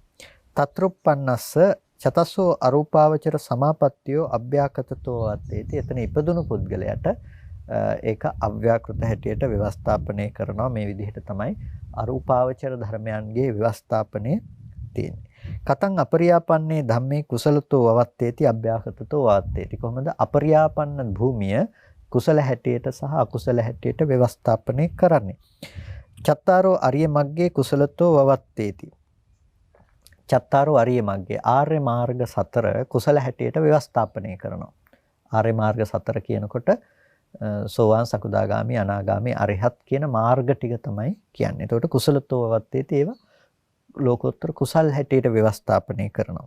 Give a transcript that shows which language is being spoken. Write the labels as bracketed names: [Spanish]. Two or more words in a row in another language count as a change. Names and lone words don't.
[Pali] තත්රුප්පන්නස්ස චතස්සෝ අරූපාවචර සමාපත්තියෝ අභ්‍යාකතතෝ වත්තේති. [Sinhala] එතන ඉපදුණු පුද්ගලයාට ඒක අව්‍යාකෘත හැටියට ව්‍යවස්ථාපනය කරනවා. මේ විදිහට තමයි අරූපාවචර ධර්මයන්ගේ ව්‍යවස්ථාපනය තියෙන්නේ. [Pali] කතං අපරියාපන්නේ ධම්මේ කුසලතෝ වවත්තේති අභ්‍යාකතතෝ වත්තේති. [Sinhala] කොහොමද අපරියාපන්න භූමිය කුසල හැටියට සහ අකුසල හැටියට ව්‍යවස්ථාපනය කරන්නේ? [Pali] චත්තාරෝ අරිය මග්ගේ කුසලතෝ වවත්තේති. චත්තාරෝ අරිය මග්ගේ [Sinhala] ආර්ය මාර්ග 4 කුසල හැටියට ව්‍යවස්ථාපනය කරනවා. ආර්ය මාර්ග 4 කියනකොට සෝවාන් සකුදාගාමි අනාගාමි අරිහත් කියන මාර්ග ටික තමයි කියන්නේ. එතකොට [Pali] කුසලතෝ වවත්තේති [Sinhala] ඒවා ලෝකෝත්තර කුසල් හැටියට ව්‍යවස්ථාපනය කරනවා.